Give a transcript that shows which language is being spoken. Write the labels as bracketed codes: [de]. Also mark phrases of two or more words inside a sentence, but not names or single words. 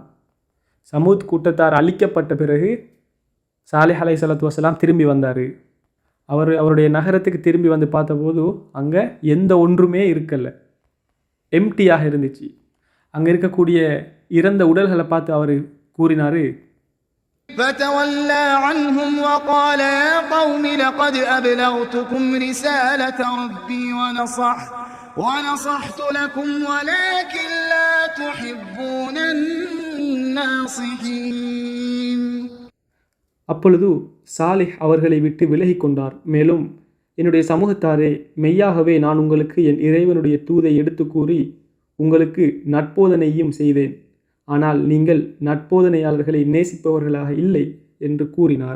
[ta] சமூத் கூட்டத்தார் அழிக்கப்பட்ட பிறகு சாலிஹ் [ar] عليه الصلاة والسلام [ta] திரும்பி வந்தார். அவருடைய நகரத்துக்கு திரும்பி வந்து பார்த்தபோது அங்கே எந்த ஒன்றுமே இருக்கலை, எம்டியாக இருந்துச்சு. அங்கே இருக்கக்கூடிய இறந்த உடல்களை பார்த்து அவர் கூறினார், [ar] فتولى عنهم وقال يا قوم لقد أبلغتكم رسالة ربي ونصحت لكم ولكن لا تحبون الناصحين. [ta] அப்பொழுது சாலிஹ் அவர்களை விட்டு விலகி கொண்டார். மேலும் என்னுடைய சமூகத்தாரே, மெய்யாகவே நான் உங்களுக்கு என் இறைவனுடைய தூதை எடுத்து கூறி உங்களுக்கு நட்போதனையும் செய்தேன். ஆனால் நீங்கள் நட்போதனையாளர்களை நேசிப்பவர்களாக இல்லை என்று கூறினார்.